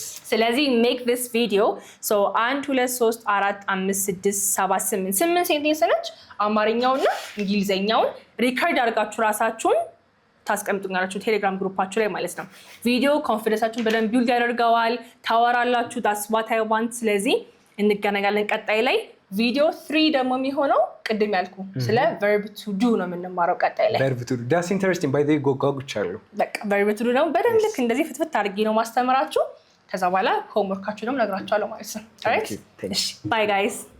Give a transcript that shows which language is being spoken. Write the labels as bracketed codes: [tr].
[am] ስለዚህ [en] make this video [am] so 1 2 3 4 5 6 7 8 ሴንቴንስ ነች። አማርኛውና እንግሊዘኛውን ሪከርድ አድርጋችሁ ራሳችሁን ታስቀምጡኛላችሁ ቴሌግራም ግሩፓችሁ ላይ ማለት ነው። ቪዲዮ ኮንፊደንሳችሁን በደንብ ቢልድ ያደርጋዋል። ታወራላችሁ። [en] that's what I want። [am] ስለዚህ እንገናኛለን ቀጣይ ላይ። ቪዲዮ 3 ደግሞ የሚሆነው ቅድም ያልኩ ስለ verb to do ነው የምንማረው ቀጣይ ላይ። [en] verb to do that's interesting by the way ጎጋጉቻለሁ። [am] በቃ verb to do ነው በደንብ ልክ እንደዚህ ፍትፍት አድርጌ ነው ማስተምራችሁ። ከዛ በኋላ ሆምወርካችሁንም ነግራችኋለሁ ማለት ነው። [en] alright bye guys